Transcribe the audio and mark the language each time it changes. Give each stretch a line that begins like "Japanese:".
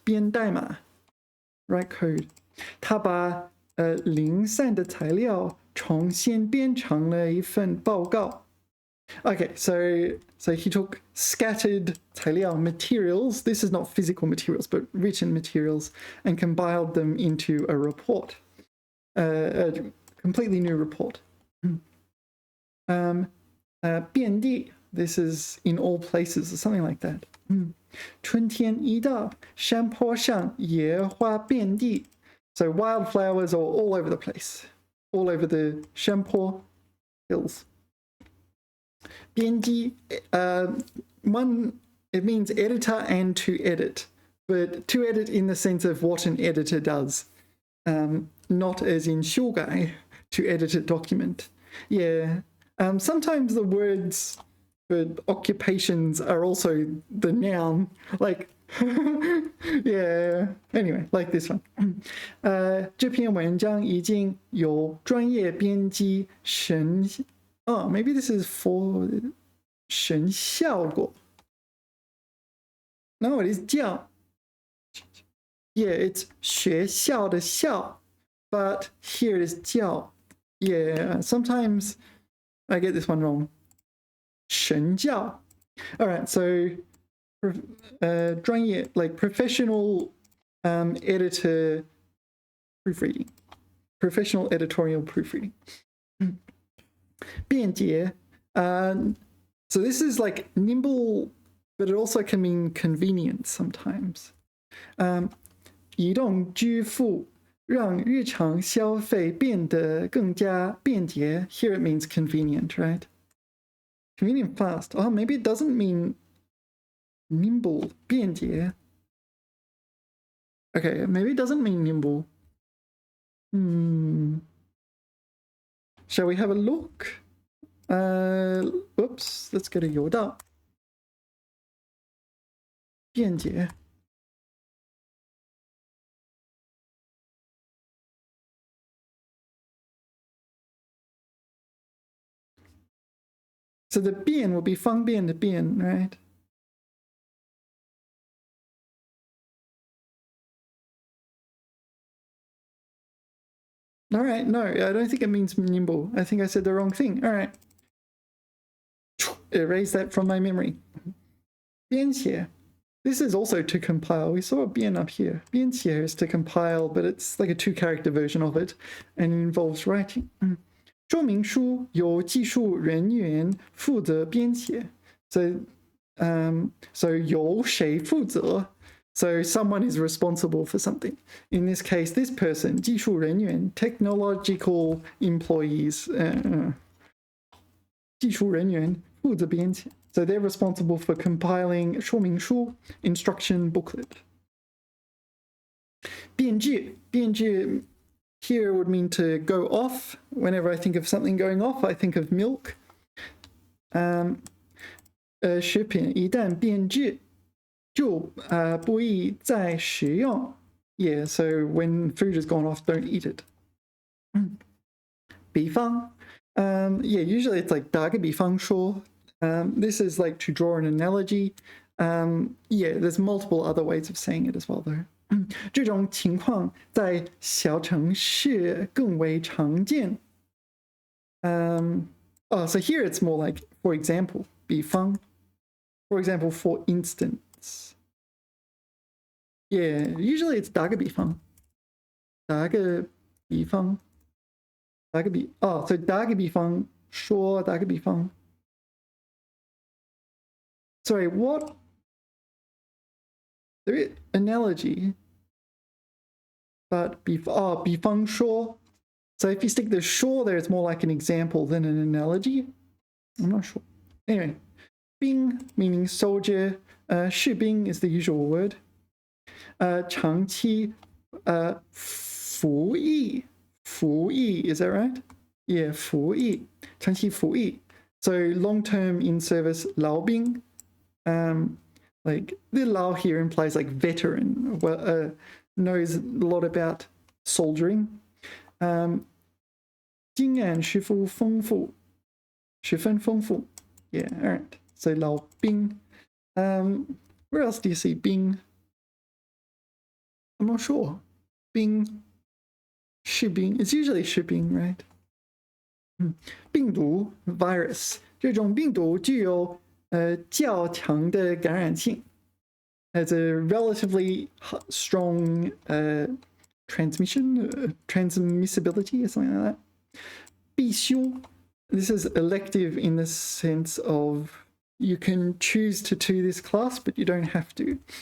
Chinese: 编代码
English: write code.
Chinese: 他把零散的材料重新编成了一份报告.
English: Okay, so he took scattered 材料 materials. This is not physical materials, but written materials, and compiled them into a report, a completely new report. 遍地, this is in all places or something like that.
Chinese: 春天一到，山坡上野花遍地.
English: So wildflowers are all over the place, all over the 山坡 hills. 编辑, one, it means editor and to edit, but to edit in the sense of what an editor does. not as in 修改 to edit a document. Yeah. Sometimes the words for occupations are also the noun, like yeah. Anyway, like this one.
Chinese: 这篇文章已经有专业编辑审，
English: oh, maybe this is for
Chinese: 审效果。
English: No, it is 教。 Yeah, it's
Chinese: 学校的校，
English: but here it is 教。 Yeah, sometimes I get this one wrong.
Chinese: 神教.
English: All right, so 专业 like professional editor proofreading, professional editorial proofreading. 便捷, so this is like nimble, but it also can mean convenient sometimes.
Chinese: 移动支付让日常消费变得更加便捷.
English: Here it means convenient, right? Convenient, fast. Oh, maybe it doesn't mean nimble, 便捷. Okay, maybe it doesn't mean nimble. Shall we have a look? Oops, let's go to 有道.
Chinese: 便捷.
English: So the 便 will be
Chinese: 方便的便,
English: right? All right, no, I don't think it means nimble. I think I said the wrong thing. All right. Erase that from my memory. 编写.This is also to compile. We saw a 编 up here. 编写 is to compile, but it's like a 2-character version of it, and it involves writing.
Chinese: 说明书由技术人员负责编写. So 由谁负责?
English: So someone is responsible for something. In this case, this person, 技术人员, technological employees,
Chinese: 技术人员负责编写.
English: So they're responsible for compiling 说明书, instruction booklet. 变质, 变质 here would mean to go off. Whenever I think of something going off, I think of milk.
Chinese: 食品一旦变质就不宜再食用.
English: Yeah, so when food has gone off, don't eat it. 比方, yeah, usually it's like
Chinese: 打个比方说.
English: This is like to draw an analogy. Yeah, there's multiple other ways of saying it as well, though.
Chinese: 这种情况在小城市更为常见.
English: Oh, so here it's more like, for example, 比方. For example, for instance. Yeah, usually it's 打个比方.
Chinese: 打个比方. 打个比, oh, so 打个比方说打个比方.
English: Sorry, what? There is analogy, but 比方说. So if you stick the 说 there, it's more like an example than an analogy. I'm not sure. Anyway, 兵 meaning soldier. 士兵 is the usual word.
Chinese: 长期服役.
English: 服役, is that right?
Chinese: Yeah, 服役.长期服役.
English: So long-term in service, 老兵. Like the Lao here implies like veteran, knows a lot about soldiering.
Chinese: 经验十分丰富.十分丰富.
English: Yeah, all right. So 老兵.Where else do you see 兵? I'm not sure. 兵.士兵. It's usually 士兵, right? 病毒 virus.
Chinese: 这种病毒具有较强的感染性.
English: Has a relatively strong transmissibility or something like that.
Chinese: 必修.
English: This is elective in the sense of you can choose to do this class, but you don't have to.